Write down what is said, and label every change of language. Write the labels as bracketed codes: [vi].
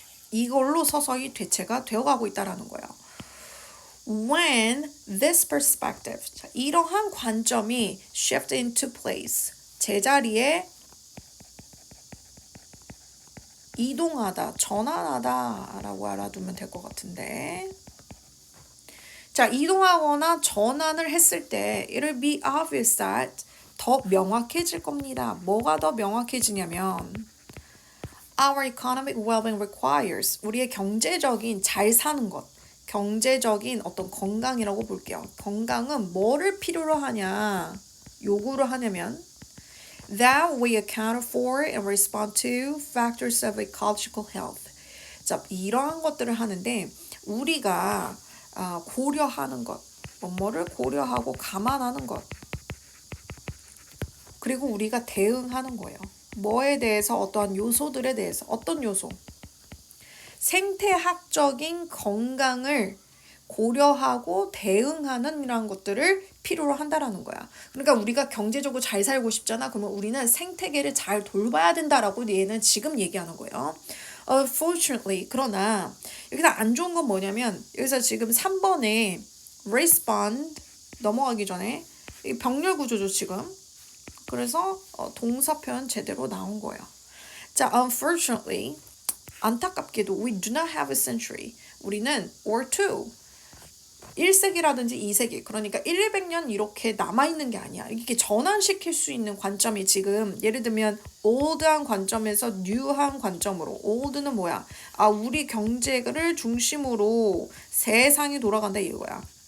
[ko] 이걸로 서서히 대체가 되어가고 있다라는 거예요. [en] When this perspective, [ko] 자, 이러한 관점이 [en] shift into place, [ko] 제자리에 이동하다, 전환하다 라고 알아두면 될 것 같은데 자, 이동하거나 전환을 했을 때 [en] it'll be obvious that [ko] 더 명확해질 겁니다. 뭐가 더 명확해지냐면 [en] Our economic well-being requires [ko] 우리의 경제적인 잘 사는 것 경제적인 어떤 건강이라고 볼게요. 건강은 뭐를 필요로 하냐, 요구를 하냐면 [en] that we account for and respond to factors of ecological health. [ko] 자, 이러한 것들을 하는데 우리가 고려하는 것, 뭐를 고려하고 감안하는 것, 그리고 우리가 대응하는 거예요. 뭐에 대해서 어떠한 요소들에 대해서 어떤 요소? 생태학적인 건강을 고려하고 대응하는 이런 것들을 필요로 한다라는 거야. 그러니까 우리가 경제적으로 잘 살고 싶잖아. 그러면 우리는 생태계를 잘 돌봐야 된다라고 얘는 지금 얘기하는 거예요. Unfortunately, 그러나 여기서 안 좋은 건 뭐냐면 여기서 지금 3번에 respond 넘어가기 전에 병렬 구조죠 지금. 그래서 동사 표현 제대로 나온 거예요. 자, unfortunately 안타깝게도 [en] we do not have a century. [ko] 우리는 [en] or two. [ko] 1세기라든지 2세기. 그러니까 1, 200년 이렇게 남아있는 게 아니야. 이렇게 전환시킬 수 있는 관점이 지금 예를 들면 old한 관점에서 new한 관점으로. old는 뭐야? 우리 경제를 중심으로 세상이 돌아간다 이거야.